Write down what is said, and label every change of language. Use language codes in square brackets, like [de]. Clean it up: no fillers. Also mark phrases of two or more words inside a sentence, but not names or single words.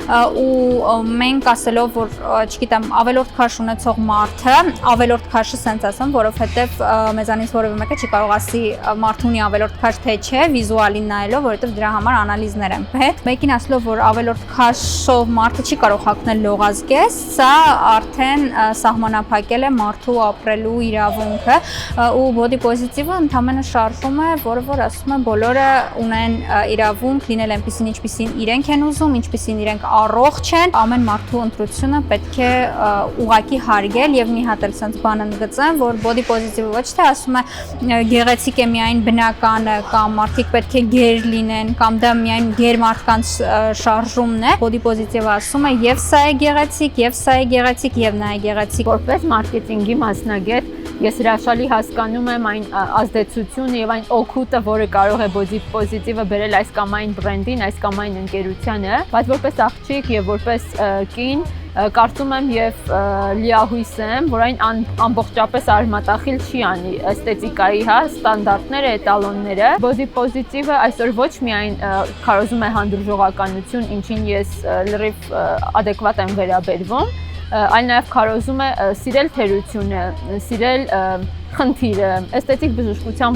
[hy] ու մենք ասելով, որ չգիտեմ, ավելորդ քաշ ունեցող մարդը, ավելորդ քաշը սենց ասեմ, որովհետև մեզանից որևէ մեկը չի կարող ասի մարդը ունի ավելորդ քաշ թե չէ, վիզուալին նայելով, որովհետև դրա համար անալիզներ են պետք։ Մեկին ասելով, որ ավելորդ քաշով մարդը չի կարող հագնել լողազգես, սա արդեն սահմանափակել է մարդու ապրելու իրավունքը ու [en] body positive- [hy] ը ընդհանրապես շարժում է, որ ասում է բոլորը ունեն իրավունք լինել այնպիսին, ինչպիսին իրենք են ուզում, ինչպիսին իրենք առողջ են, ամեն մարդու ընտրությունը պետք է ուղղակի հարգել եւ մի հատ էլ sense բան ընդգծեմ, որ [en] body positive- [hy] ը ոչ թե ասում է գեղեցիկ է միայն բնականը կամ մարդիկ պետք է գեր լինեն կամ դա միայն գեր մարդկանց շարժումն է, [en] body positive- [hy] ը ասում է եւ սա է գեղեցիկ, եւ սա է գեղեցիկ եւ նա է գեղեցիկ։ Որպես մարքեթինգի մասնագետ ես հրաշալի հասկանում եմ այն ազդեցությունը եւ այն օգուտը, որը կարող է [en] body positive- [hy] ը բերել այս կամ այն բրենդին, այս կամ այն ընկերությանը, բայց որպես աղջիկ եւ որպես կին կարծում եմ եւ լիահույս եմ, որ այն ամբողջապես արմատախիլ չի անի էսթետիկայի, ստանդարտները, էտալոնները։ [en] Body positive- [hy] ը այսօր ոչ միայն քարոզում է հանդուրժողականություն, ինչին ես լրիվ adekvat եմ վերաբերվում, այլ նաև քարոզում է սիրել թերությունը, սիրել խնդիրը, էսթետիկ բժշկության